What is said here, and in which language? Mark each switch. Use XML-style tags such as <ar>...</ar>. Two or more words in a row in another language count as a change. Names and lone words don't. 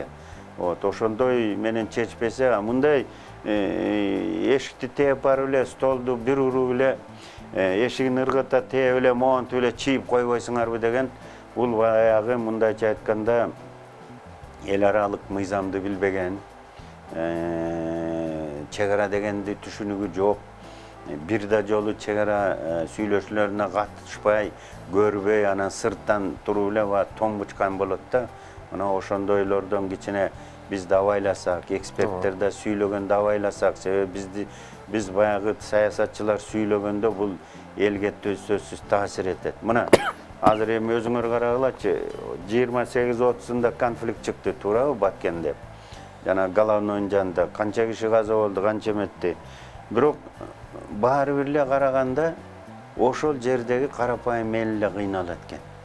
<ky>Ошондой менен чечпесе, мындай эшикти тээп барып эле, столду бир уруп эле, эшигин ыргыта тээп эле, монтуп эле чийип койбойсуңарбы деген, бул баягы мындайча айтканда эл аралык мыйзамды билбеген, чегара дегенди түшүнүгү жок, бир да жолу чегара сүйлөшүүлөрүнө катышпай, көрбөй, анан сырттан туруп эле томбучкан болот да. Мына ошондойлордон кичине биз давайласак, эксперттер да сүйлөгөндө давайласак, себеби биз баягы саясатчылар сүйлөгөндө бул elge söзсүз таасир этет. Мына азыр эми өзүңөр карагылачы, 28-30-да конфликт чыкты, туурабы, Баткенде. Жана Головнойдун жанында канча киши каза болду, канча эметти. Бирок баары бир эле караганда ошол жердеги карапайым эл эле кыйналат экен.</ky>